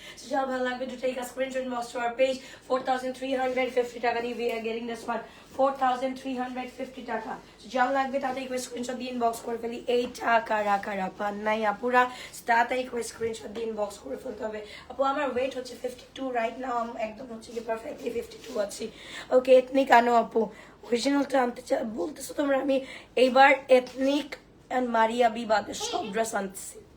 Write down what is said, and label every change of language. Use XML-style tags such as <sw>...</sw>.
<en>so</en> <bn>যার ভালো লাগবে</bn> <en>To take a screenshot box to our page. 4350</en> <bn>টাকা দিয়ে</bn> <en>we are getting this one, 4350 টাকা।</en> <bn>সো যার লাগবে তাড়াতাড়ি করে স্ক্রিনশট দিয়ে ইনবক্স করে ফেলি। এইটা কারা পান নাই আপুরা, তাড়াতাড়ি করে স্ক্রিনশট দিয়ে ইনবক্স করে ফেলতে হবে। আপু আমার ওয়েট হচ্ছে 52</bn> <en>right now,</en> <bn>একদম হচ্ছে কি পারফেক্টলি 52 আছি। ওকে, এথনিক আনো আপু, অরিজিনালটা আনতে বলতেছো তোমরা, আমি এইবার এথনিক এন্ড মারিয়া বিবাদের সব ড্রেস আনতেছি।</bn>